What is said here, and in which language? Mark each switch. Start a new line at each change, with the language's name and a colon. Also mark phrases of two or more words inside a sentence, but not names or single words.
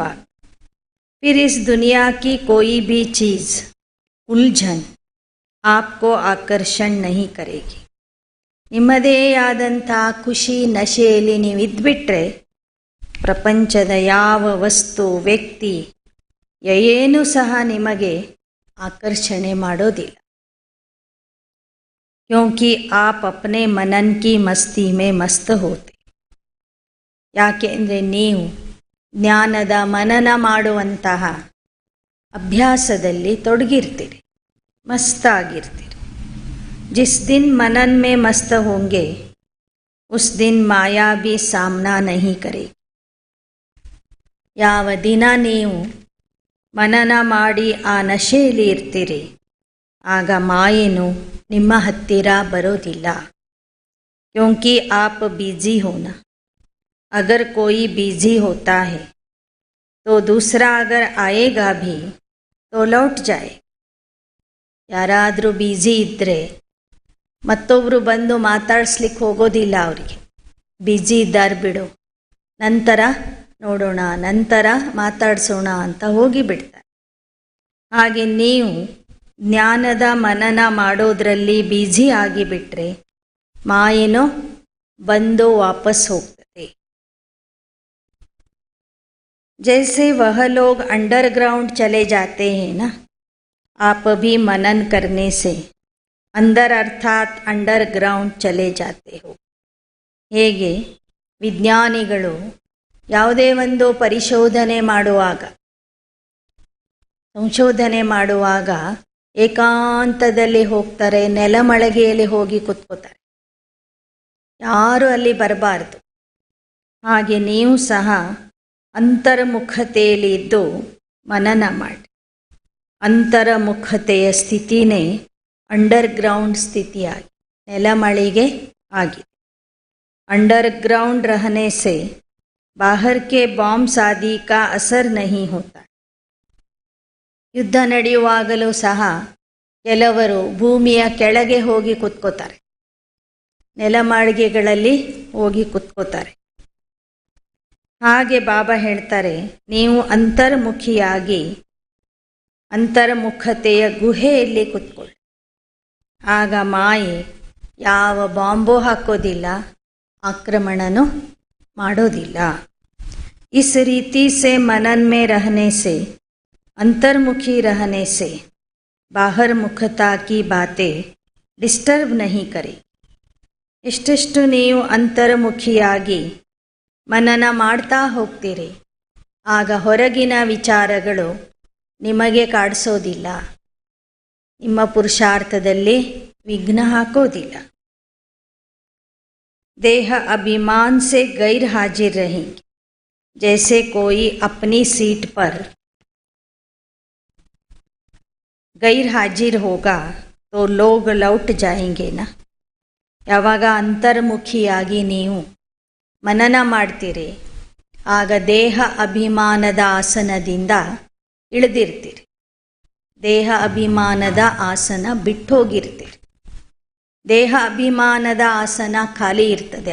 Hindi: फिर इस दुनिया की कोई भी चीज़ उलझन आपको आकर्षण नहीं करेगी.
Kannada: ನಿಮ್ಮದೇ ಆದಂಥ ಖುಷಿ ನಶೆಯಲ್ಲಿ ನೀವು ಇದ್ಬಿಟ್ರೆ ಪ್ರಪಂಚದ ಯಾವ ವಸ್ತು, ವ್ಯಕ್ತಿ ಏನೂ ಸಹ ನಿಮಗೆ ಆಕರ್ಷಣೆ ಮಾಡೋದಿಲ್ಲ.
Hindi: क्योंकि आप अपने मनन की मस्ती में मस्त होते.
Kannada: ಯಾಕೆಂದರೆ ನೀವು ಜ್ಞಾನದ ಮನನ ಮಾಡುವಂತಹ ಅಭ್ಯಾಸದಲ್ಲಿ ತೊಡಗಿರ್ತೀರಿ, ಮಸ್ತಾಗಿರ್ತೀರಿ.
Hindi: जिस दिन मनन में मस्त होंगे उस दिन माया भी सामना नहीं करेगी.
Kannada: ಯಾವ ದಿನ ನೀವು ಮನನ ಮಾಡಿ ಆ ನಶೆಯಲ್ಲಿ ಇರ್ತೀರಿ ಆಗ ಮಾಯೆನು ನಿಮ್ಮ ಹತ್ತಿರ ಬರೋದಿಲ್ಲ.
Hindi: क्योंकि आप बिजी हो ना. अगर कोई बिजी होता है तो दूसरा अगर आएगा भी तो लौट जाए.
Kannada: ಯಾರಾದರೂ ಬ್ಯುಸಿ ಇದ್ದರೆ ಮತ್ತೊಬ್ಬರು ಬಂದು ಮಾತಾಡಿಸ್ಲಿಕ್ಕೆ ಹೋಗೋದಿಲ್ಲ ಅವರಿಗೆ. ಬ್ಯುಸಿ ಇದ್ದಾರೆ ಬಿಡು, ನಂತರ ನೋಡೋಣ, ನಂತರ ಮಾತಾಡಿಸೋಣ ಅಂತ ಹೋಗಿಬಿಡ್ತಾರೆ. ಹಾಗೆ ನೀವು ಜ್ಞಾನದ ಮನನ ಮಾಡೋದರಲ್ಲಿ ಬ್ಯುಸಿ ಆಗಿಬಿಟ್ರೆ ಮಾಯೇನೋ ಬಂದು ವಾಪಸ್ ಹೋಗ್ತದೆ.
Hindi: जैसे वह लोग अंडरग्राउंड चले जाते हैं ना, आप भी मनन करने से अंदर अर्थात अंडरग्राउंड चले जाते हो.
Kannada: ಹೇಗೆ ವಿಜ್ಞಾನಿಗಳು ಯಾವುದೇ ಒಂದು ಸಂಶೋಧನೆ ಮಾಡುವಾಗ ಏಕಾಂತದಲ್ಲಿ ಹೋಗ್ತಾರೆ, ನೆಲಮಳಗೆಯಲ್ಲಿ ಹೋಗಿ ಕೂತ್ಕೋತಾರೆ, ಯಾರು ಅಲ್ಲಿ ಬರಬಾರ್ದು. ಹಾಗೆ ನೀವು ಸಹ ಅಂತರ್ಮುಖತೆಯಲ್ಲಿ ಇದ್ದು ಮನನ ಮಾಡಿ. ಅಂತರ್ಮುಖತೆಯ ಸ್ಥಿತಿನೇ अंडरग्राउंड ಸ್ಥಿತಿಯಾಗಿ ನೆಲಮಳಿಗೆ ಆಗಿದೆ.
Hindi: अंडरग्राउंड रहने से बाहर के बॉम्ब्स आदि का असर नहीं होता.
Kannada: ಯುದ್ಧ ನಡೆಯುವಾಗಲೂ ಸಹ ಕೆಲವರು ಭೂಮಿಯ ಕೆಳಗೆ ಹೋಗಿ ಕುತ್ಕೋತಾರೆ, ನೆಲಮಾಳಿಗೆಗಳಲ್ಲಿ ಹೋಗಿ ಕುತ್ಕೋತಾರೆ. ಹಾಗೆ ಬಾಬಾ ಹೇಳ್ತಾರೆ, ನೀವು ಅಂತರ್ಮುಖಿಯಾಗಿ ಅಂತರ್ಮುಖತೆಯ ಗುಹೆಯಲ್ಲಿ ಕುತ್ಕೊಳ್ಳಿ. ಆಗ ಮಾಯೆ ಯಾವ ಬಾಂಬು ಹಾಕೋದಿಲ್ಲ, ಆಕ್ರಮಣನೂ ಮಾಡೋದಿಲ್ಲ.
Hindi: इस रीति से मनन में रहने से, अंतर्मुखी रहने से बाहर मुखता की बातें डिस्टर्ब नहीं करे.
Kannada: ಎಷ್ಟೆಷ್ಟು ನೀವು ಅಂತರ್ಮುಖಿಯಾಗಿ ಮನನ ಮಾಡ್ತಾ ಹೋಗ್ತೀರಿ ಆಗ ಹೊರಗಿನ ವಿಚಾರಗಳು ನಿಮಗೆ ಕಾಡಿಸೋದಿಲ್ಲ, ನಿಮ್ಮ ಪುರುಷಾರ್ಥದಲ್ಲಿ ವಿಘ್ನ ಹಾಕೋದಿಲ್ಲ.
Hindi: देह अभिमान से गैर हाजिर रहेंगे. जैसे कोई अपनी सीट पर गैर हाजिर होगा तो लोग लौट जाएंगे ना.
Kannada: ಯಾವಾಗ ಅಂತರ್ಮುಖಿಯಾಗಿ ನೀವು ಮನನ ಮಾಡ್ತೀರಿ ಆಗ ದೇಹ ಅಭಿಮಾನದ ಆಸನದಿಂದ ಇಳಿದಿರ್ತೀರಿ, ದೇಹ ಅಭಿಮಾನದ ಆಸನ ಬಿಟ್ಟೋಗಿರ್ತೀರಿ. ದೇಹ ಅಭಿಮಾನದ ಆಸನ ಖಾಲಿ ಇರ್ತದೆ.